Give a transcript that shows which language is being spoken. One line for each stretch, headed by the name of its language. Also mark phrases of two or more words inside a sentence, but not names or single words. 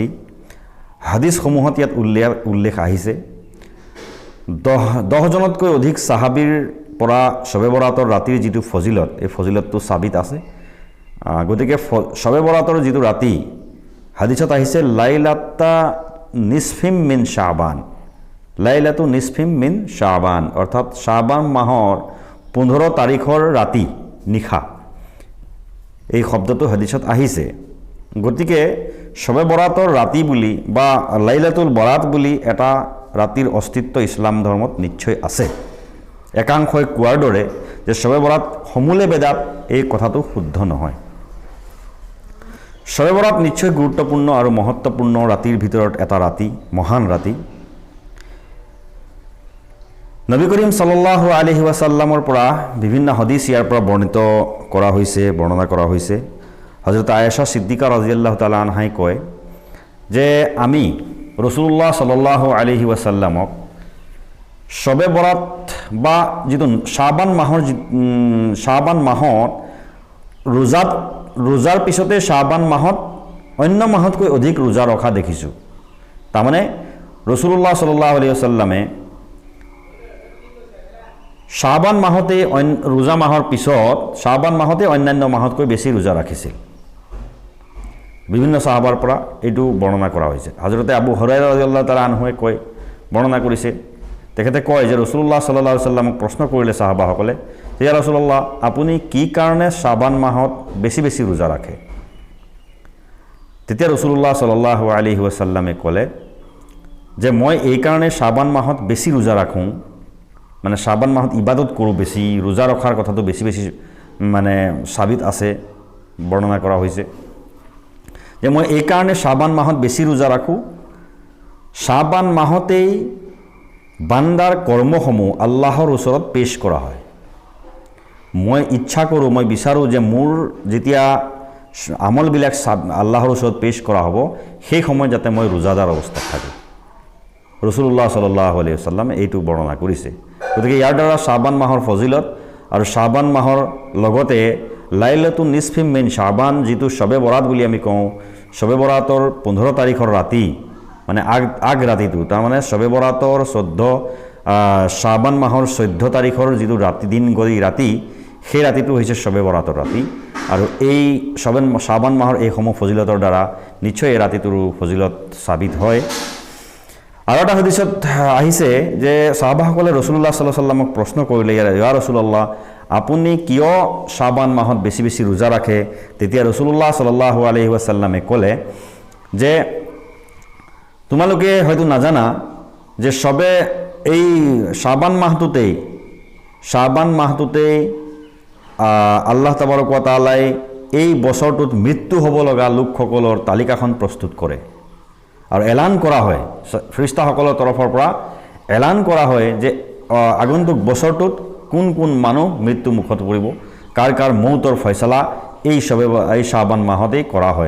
Assamese: হাদিছসমূহত ইয়াত উল্লেখ আহিছে। 10 জনতকৈ অধিক সাহাবীৰ পৰা শবে বৰাতৰ ৰাতিৰ যিটো ফজিলত, এই ফজিলতটো সাবিত আছে। গতিকে শবে বৰাতৰ যিটো ৰাতি হাদিছত আহিছে
Arabic: ليلة النصف من شعبان، ليلة النصف من شعبان,
Assamese: অৰ্থাৎ শাবান মাহৰ 15 তাৰিখৰ ৰাতি নিশা, এই শব্দটো হাদিছত আহিছে। গতিকে শবে বৰাতৰ ৰাতি বুলি বা লাইলাতুল বৰাত বুলি এটা ৰাতিৰ অস্তিত্ব ইছলাম ধৰ্মত নিশ্চয় আছে। একাংশই কোৱাৰ দৰে যে শবে বৰাত সমূলে বেদাত, এই কথাটো শুদ্ধ নহয়। শবে বৰাত নিশ্চয় গুৰুত্বপূৰ্ণ আৰু মহত্বপূৰ্ণ ৰাতিৰ ভিতৰত এটা ৰাতি, মহান ৰাতি। নবী করিম
Arabic: صلى الله عليه وسلم
Assamese: পৰা বিভিন্ন হাদিস ইয়াৰ পৰা বৰ্ণনা কৰা হৈছে। হযরত আয়েশা সিদ্দিকা
Arabic: رضي الله تعالى عنها
Assamese: কয় যে আমি রাসূলুল্লাহ
Arabic: صلى الله عليه وسلم
Assamese: শবে বরাত বা যিটো শাবান মাহত ৰোজাৰ পিছতে শাবান মাহত অন্য মাহতকৈ অধিক ৰোজা ৰখা দেখিছোঁ। তাৰমানে রাসূলুল্লাহ
Arabic: صلى الله عليه وسلم
Assamese: শাবান মাহতে ৰোজা মাহৰ পিছত শাবান মাহতে অন্যান্য মাহতকৈ বেছি ৰোজা ৰাখিছিল। বিভিন্ন সাহাবাৰ পৰা এইটো বৰ্ণনা কৰা হৈছে। হযরতে আবু হুৰায়ৰা
Arabic: رضي الله تعالى عنه
Assamese: বৰ্ণনা কৰিছে। তেখেতে কয় যে রাসূলুল্লাহ
Arabic: صلى الله عليه وسلم
Assamese: প্ৰশ্ন কৰিলে সাহাবাসকলে যে
Arabic: يا رسول الله,
Assamese: আপুনি কি কাৰণে শাবান মাহত বেছি বেছি ৰোজা ৰাখে? তেতিয়া রাসূলুল্লাহ
Arabic: صلى الله عليه وسلم
Assamese: ক'লে যে মই এই কাৰণে শাবান মাহত বেছি ৰোজা ৰাখোঁ, মানে শাবান মাহত ইবাদত কৰোঁ বেছি, ৰোজা ৰখাৰ কথাটো বেছি বেছি মানে সাবিত আছে, বৰ্ণনা কৰা হৈছে যে মই এই কাৰণে শাবান মাহত বেছি ৰোজা ৰাখোঁ। শাবান মাহতেই বান্দাৰ কৰ্মসমূহ আল্লাহৰ ওচৰত পেশ কৰা হয়। মই ইচ্ছা কৰোঁ, মই বিচাৰোঁ যে মোৰ যেতিয়া আমলবিলাক আল্লাহৰ ওচৰত পেশ কৰা হ'ব সেই সময়ত যাতে মই ৰোজাদাৰ অৱস্থাত থাকোঁ। রাসূলুল্লাহ
Arabic: صلى الله عليه وسلم
Assamese: এইটো বৰ্ণনা কৰিছে। গতিকে ইয়াৰ দ্বাৰা শাবান মাহৰ ফজিলত আৰু শাবান মাহৰ লগতে
Arabic: ليلة النصف من شعبان,
Assamese: যিটো শবে বৰাত বুলি আমি কওঁ, শবে বৰাতৰ 15 তাৰিখৰ ৰাতি, মানে আগ ৰাতিটো, তাৰমানে শবে বৰাতৰ শাবান মাহৰ 14 তাৰিখৰ যিটো দিন গৰি ৰাতি, সেই ৰাতিটো হৈছে শবে বৰাতৰ ৰাতি। আৰু এই শাবান মাহৰ এইসমূহ ফজিলতৰ দ্বাৰা নিশ্চয় এই ৰাতিটোৰ ফজিলত সাবিত হয়। আৰু এটা হাদিছত আহিছে যে সাহাবাসকলে রাসূলুল্লাহ
Arabic: صلى الله عليه وسلم
Assamese: প্ৰশ্ন কৰিলে,
Arabic: يا رسول الله,
Assamese: আপুনি কিয় শাবান মাহত বেছি বেছি ৰোজা ৰাখে? তেতিয়া রাসূলুল্লাহ
Arabic: صلى الله عليه وسلم
Assamese: ক'লে যে তোমালোকে হয়তো নাজানা যে এই শাবান মাহটোতেই
Arabic: الله تبارك و تعالى
Assamese: এই বছৰটোত মৃত্যু হ'ব লগা লোকসকলৰ তালিকাখন প্ৰস্তুত কৰে আৰু এলান কৰা হয়, ফেৰেশতাসকলৰ তৰফৰ পৰা এলান কৰা হয় যে আগন্তুক বছৰটোত কোন কোন মানুহ মৃত্যু মুখত পৰিব, কাৰ কাৰ মৌতৰ ফয়সালা এই শাবান মাহতেই কৰা হয়।